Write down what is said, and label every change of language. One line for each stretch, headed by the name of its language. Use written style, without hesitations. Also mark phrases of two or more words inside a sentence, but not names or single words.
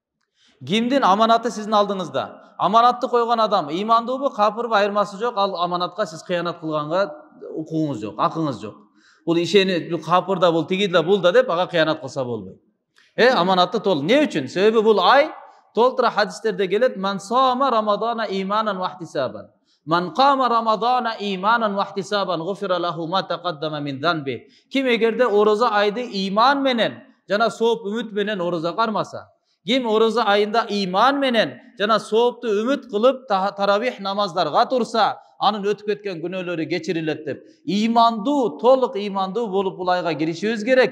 Kyrgyz: Кимдин аманаты сиздин алдыңызда? Аманатты койгон адам имандуубу, капырбы айырмасы жок. Ал аманатка сиз кыянат кылганга укугуңуз жок, акыңыз жок. Бул ишени капыр да бул, тиги да бул да деп ага кыянат кылса болбойт. Аманатты толук. Не үчүн? Себеби бул ай толтура хадистерде келет:
Arabic: "من صام رمضان إيمانا واحتسابا. من قام رمضان إيمانا واحتسابا، غفر له ما تقدم من ذنبه."
Kyrgyz: Ким эгерде орозо айды иман менен жана сооп үмүт менен орозо кармаса, ким орозо айында иман менен жана соопту үмүт кылып таравих намаздарга турса, анын өтүп кеткен күнөөлөрү кечирилет деп. Имандуу, толук имандуу болуп бул айга киришибиз керек.